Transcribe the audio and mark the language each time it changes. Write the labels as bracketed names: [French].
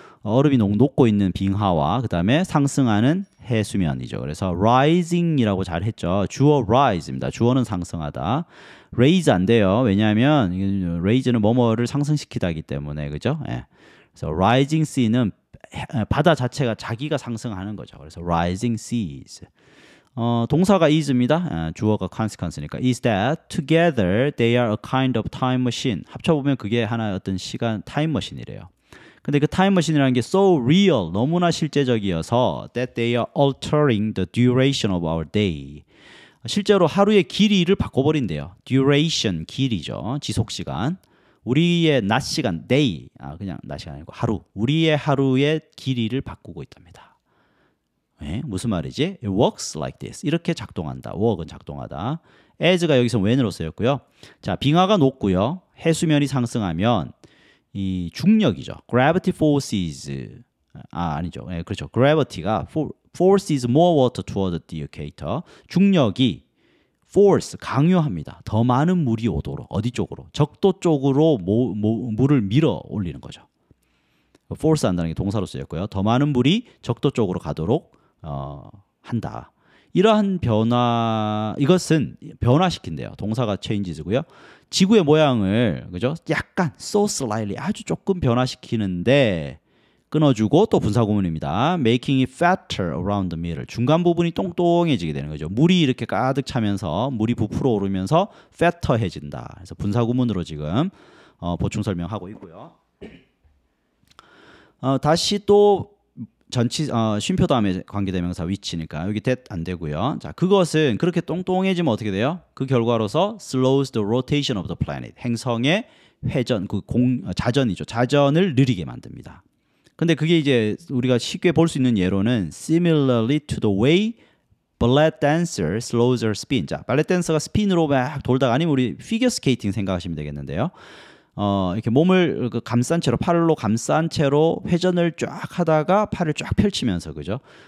[Korean] 얼음이 녹고 있는 빙하와 그 다음에 상승하는 해수면이죠. 그래서 rising이라고 잘 했죠. 주어 rise입니다. 주어는 상승하다. raise 안 돼요. 왜냐하면 raise는 뭐뭐를 상승시키다기 때문에, 그죠? 예. 그래서 rising sea는 바다 자체가 자기가 상승하는 거죠. 그래서 rising seas. 동사가 is입니다. 주어가 consequence니까 [English] is that together they are a kind of time machine. [Korean] 합쳐보면 그게 하나의 어떤 시간 타임머신이래요. 근데 그 타임머신이라는 게 [English] so real, [Korean] 너무나 실제적이어서 [English] that they are altering the duration of our day. [Korean] 실제로 하루의 길이를 바꿔버린대요. duration, 길이죠. 지속시간. 우리의 낮 시간, day, 그냥 낮 시간 아니고 하루. 우리의 하루의 길이를 바꾸고 있답니다. 네, 무슨 말이지? [English] It works like this. [Korean] 이렇게 작동한다. work은 작동하다. as가 여기서 when으로 쓰였고요. 자, 빙하가 녹고요. 해수면이 상승하면 이 중력이죠. gravity forces. 아니죠. 네, 그렇죠. [English] gravity가 forces more water toward the equator. [Korean] 중력이 force, 강요합니다. 더 많은 물이 오도록. 어디 쪽으로? 적도 쪽으로 물을 밀어 올리는 거죠. force 한다는 게 동사로 쓰였고요. 더 많은 물이 적도 쪽으로 가도록 한다. 이러한 변화, 이것은 변화시킨대요. 동사가 changes고요. 지구의 모양을 그죠? 약간 so slightly 아주 조금 변화시키는데 끊어주고 또 분사구문입니다. [English] Making it fatter around the middle. [Korean] 중간 부분이 똥똥해지게 되는 거죠. 물이 이렇게 가득 차면서 물이 부풀어 오르면서 fatter해진다. 그래서 분사구문으로 지금 보충 설명하고 있고요. 다시 또 쉼표 다음에 관계대명사 위치니까 여기 that 안 되고요. 자, 그것은 그렇게 똥똥해지면 어떻게 돼요? 그 결과로서 [English] slows the rotation of the planet. [Korean] 행성의 회전, 자전이죠. 자전을 느리게 만듭니다. 근데 그게 이제 우리가 쉽게 볼 수 있는 예로는 [English] similarly to the way ballet dancer slows her spin. [Korean] 자, 발렛 댄서가 스핀으로 막 돌다가 아니면 우리 피겨 스케이팅 생각하시면 되겠는데요. 이렇게 몸을 감싼 채로 팔로 감싼 채로 회전을 쫙 하다가 팔을 쫙 펼치면서 그죠?